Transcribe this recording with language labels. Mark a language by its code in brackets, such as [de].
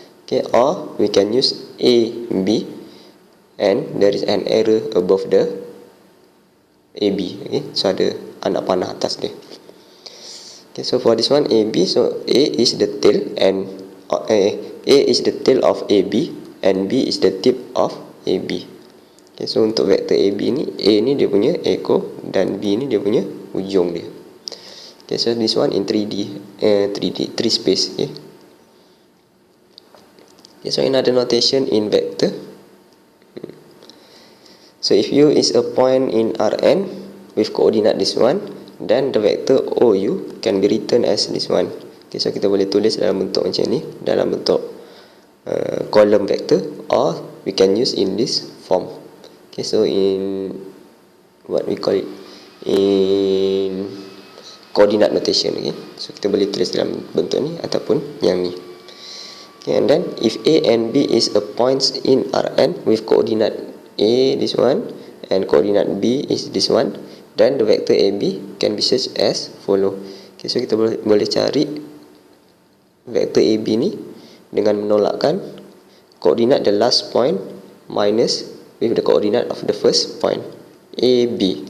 [en] Okay, or we can use A, B and there is an arrow above the AB. [ms] Okay, so ada anak panah atas dia. [en] Okay, so for this one AB, so A is the tail and A is the tail of AB and B is the tip of AB. [ms] Okay, so untuk vektor AB ni, A ni dia punya ekor dan B ni dia punya ujung dia. [en] Okay, so this one in 3 space. Okay. Okay, so another notation in vector. So if U is a point in Rn with coordinate this one, then the vector OU can be written as this one. [ms] Okay, so kita boleh tulis dalam bentuk macam ni, dalam bentuk column vector, [en] or we can use in this form. Okay, so in what we call it, in coordinate notation. [ms] Okay, so kita boleh tulis dalam bentuk ni ataupun yang ni. [en] Okay, and then if A and B is a points in Rn with coordinate A, this one, and coordinate B is this one, then the vector AB can be searched as follow. Okay, so [ms] kita boleh cari vector AB ni dengan menolakkan koordinat [en] the last point minus with the coordinate of the first point, AB.